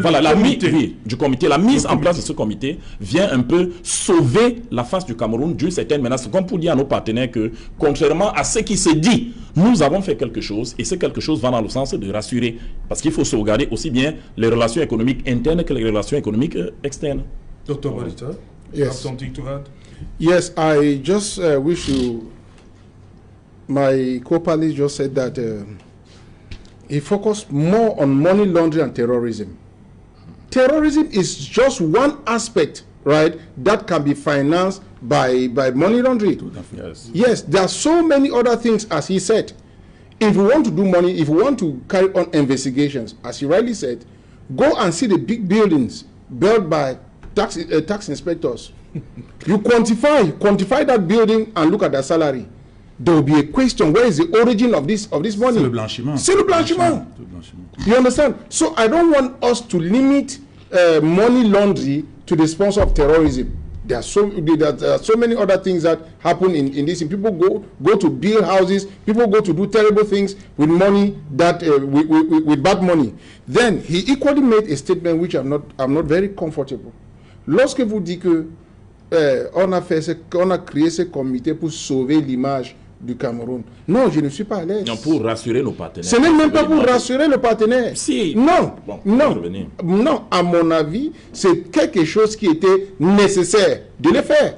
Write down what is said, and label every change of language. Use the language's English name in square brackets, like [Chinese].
[French] Voilà, la mise en place de ce comité vient un peu sauver la face du Cameroun d'une certaine menace. Comme pour dire à nos partenaires que, contrairement à ce qui se dit, nous avons fait quelque chose et ce quelque chose va dans le sens de rassurer. Parce qu'il faut sauvegarder aussi bien les relations économiques internes que les relations économiques externes. [English] Dr. Barita, you have something to add? Yes, I just wish to... My co-panelist just said that he focused more on money laundering and terrorism. Terrorism is just one aspect, right, that can be financed by money laundering. Yes. Yes, there are so many other things, as he said. If we want to do money, if we want to carry on investigations, as he rightly said, go and see the big buildings built by tax inspectors. You quantify that building and look at the salary. There will be a question: where is the origin of this money? [French] C'est le blanchiment. C'est le blanchiment. [English] You understand? So I don't want us to limit money laundering to the sponsor of terrorism. There are so many other things that happen in this. And people go to build houses. People go to do terrible things with money that with bad money. Then he equally made a statement which I'm not very comfortable. [French] Lorsque vous dites que on a créé ce comité pour sauver l'image du Cameroun. Non, je ne suis pas à l'aise. Non, pour rassurer nos partenaires. Ce n'est même pas pour rassurer nos partenaires. Si. Non, bon, non, à mon avis, c'est quelque chose qui était nécessaire de le faire.